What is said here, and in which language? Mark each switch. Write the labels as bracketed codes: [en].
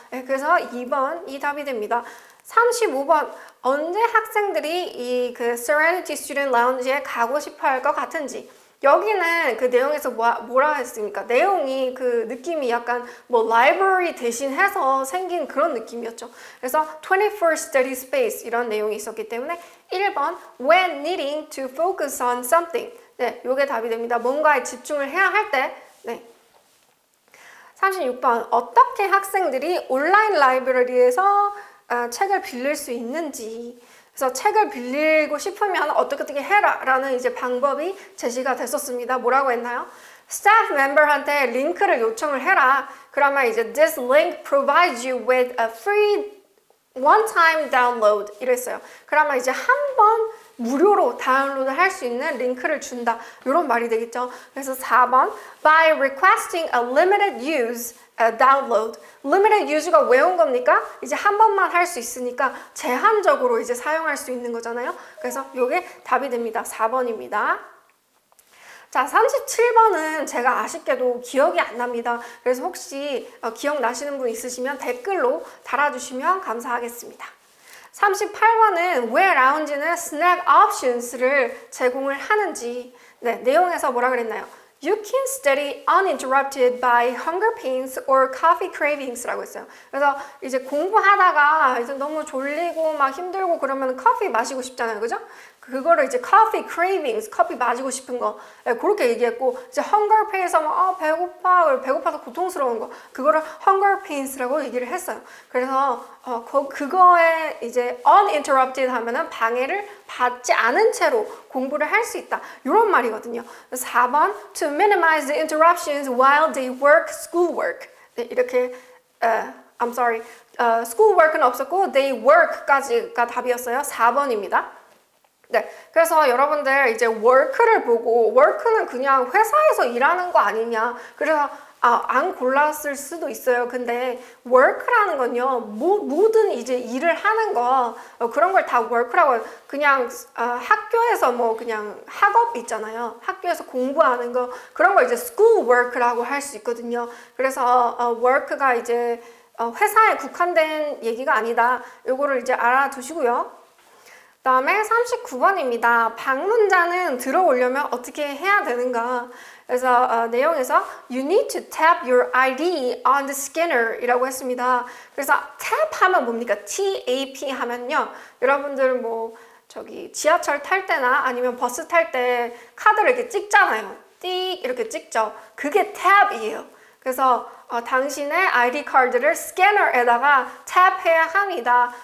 [ko] 네, 그래서 2번이 답이 됩니다. 35번 언제 학생들이 이 그 Serenity Student Lounge에 가고 싶어 할 것 같은지. 여기는 그 내용에서 뭐라 했습니까? 내용이 그 느낌이 약간 뭐 library 대신해서 생긴 그런 느낌이었죠. 그래서 [en] 24 study space [ko] 이런 내용이 있었기 때문에 1번 [en] when needing to focus on something. [ko] 네, 요게 답이 됩니다. 뭔가에 집중을 해야 할 때. 네. 36번 어떻게 학생들이 온라인 라이브러리에서 책을 빌릴 수 있는지. 그래서 책을 빌리고 싶으면 어떻게 해라 라는 이제 방법이 제시가 됐었습니다. 뭐라고 했나요? 스태프 멤버한테 링크를 요청을 해라. 그러면 이제 [en] this link provides you with a free one-time download [ko] 이랬어요. 그러면 이제 한 번 무료로 다운로드 할 수 있는 링크를 준다. 이런 말이 되겠죠. 그래서 4번 [en] by requesting a limited use download. [ko] limited use가 왜 온 겁니까? 이제 한 번만 할 수 있으니까 제한적으로 이제 사용할 수 있는 거잖아요. 그래서 이게 답이 됩니다. 4번입니다. 자, 37번은 제가 아쉽게도 기억이 안 납니다. 그래서 혹시 기억나시는 분 있으시면 댓글로 달아주시면 감사하겠습니다. 38번은 왜 라운지는 스낵 옵션스를 제공을 하는지. 네, 내용에서 뭐라 그랬나요? [en] You can study uninterrupted by hunger pains or coffee cravings라고 [ko] 했어요. 그래서 이제 공부하다가 이제 너무 졸리고 막 힘들고 그러면 커피 마시고 싶잖아요, 그죠? 그거를 이제 coffee cravings, 커피 마시고 싶은 거, 네, 그렇게 얘기했고 이제 hunger pains하면 배고파서 고통스러운 거, 그거를 hunger pains라고 얘기를 했어요. 그래서 그거에 이제 uninterrupted 하면은 방해를 받지 않은 채로 공부를 할 수 있다. 이런 말이거든요. [en] 4번 to minimize the interruptions while they work schoolwork. [ko] 네, 이렇게 [en] I'm sorry. [ko] schoolwork는 없었고 they work까지가 답이었어요. 4번입니다. 네, 그래서 여러분들 이제 work를 보고 work는 그냥 회사에서 일하는 거 아니냐. 그래서 안 골랐을 수도 있어요. 근데 work라는 건요, 모든 이제 일을 하는 거 그런 걸 다 work라고 해요. 그냥 학교에서 뭐 그냥 학업 있잖아요. 학교에서 공부하는 거 그런 걸 이제 school work라고 할 수 있거든요. 그래서 work가 이제 회사에 국한된 얘기가 아니다. 요거를 이제 알아두시고요. 다음에 39번입니다. 방문자는 들어오려면 어떻게 해야 되는가? 그래서 내용에서 [en] You need to tap your ID on the scanner [ko] 이라고 했습니다. 그래서 tap 하면 뭡니까? TAP 하면요. 여러분들 뭐 저기 지하철 탈 때나 아니면 버스 탈 때 카드를 이렇게 찍잖아요. 띡 이렇게 찍죠. 그게 tab이에요. 그래서 당신의 ID 카드를 스캐너에다가 탭해야 합니다.